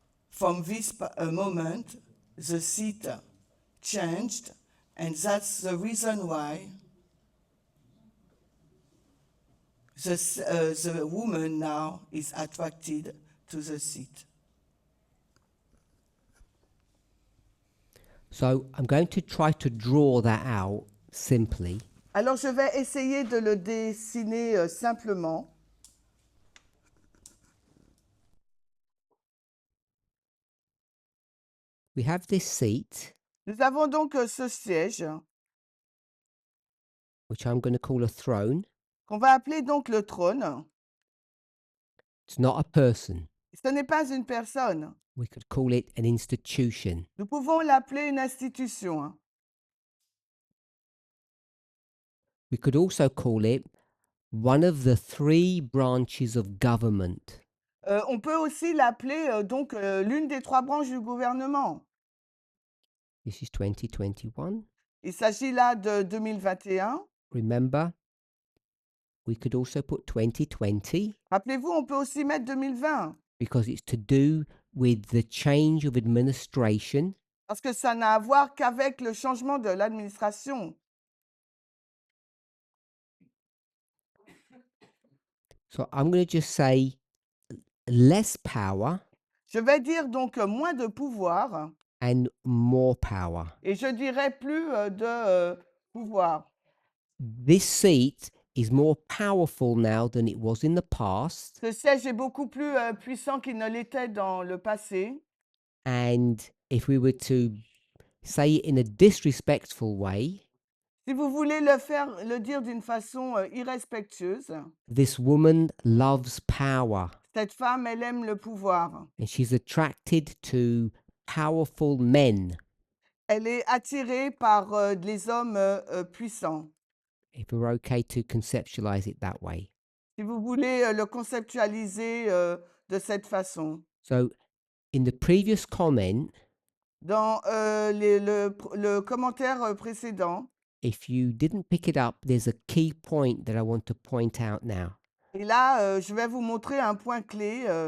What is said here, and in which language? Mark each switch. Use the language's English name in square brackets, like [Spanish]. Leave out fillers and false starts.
[English] From this moment, the seat changed, and that's the reason why the woman now is attracted to the seat. So I'm going to try to draw that out simply. [French] Alors je vais essayer de le dessiner simplement. [English] We have this seat, [French] Nous avons donc ce siège [English] which I'm going to call a throne. [French] qu'on va appeler donc le trône. [English] It's not a person. [French] Ce n'est pas une personne. [English] We could call it an institution. [French] Nous pouvons l'appeler une institution. [English] We could also call it one of the three branches of government. [French] On peut aussi l'appeler donc l'une des trois branches du gouvernement. [English] This is 2021. [French] Il s'agit là de 2021. [English] Remember, we could also put 2020 [French] Rappelez-vous, on peut aussi mettre 2020 [English] because it's to do with the change of administration. [French] parce que ça n'a à voir qu'avec le changement de l'administration. [English] So I'm going to just say less power [French] Je vais dire donc moins de pouvoir [English] and more power. [French] et je dirais plus de pouvoir. [English] This seat is more powerful now than it was in the past, [French] Ce siège est beaucoup plus puissant qu'il ne l'était dans le passé. [English] and if we were to say it in a disrespectful way, [French] Si vous voulez le dire d'une façon irrespectueuse, [English] this woman loves power [French] cette femme, elle aime le pouvoir. [English] and she's attracted to powerful men. [French] Elle est attirée par les hommes puissants. [English] If we're okay to conceptualize it that way. [French] Si vous voulez le conceptualiser de cette façon. [English] So in the previous comment, [French] Dans le commentaire précédent, [English] if you didn't pick it up, there's a key point that I want to point out now. [French] et là, je vais vous montrer un point clé.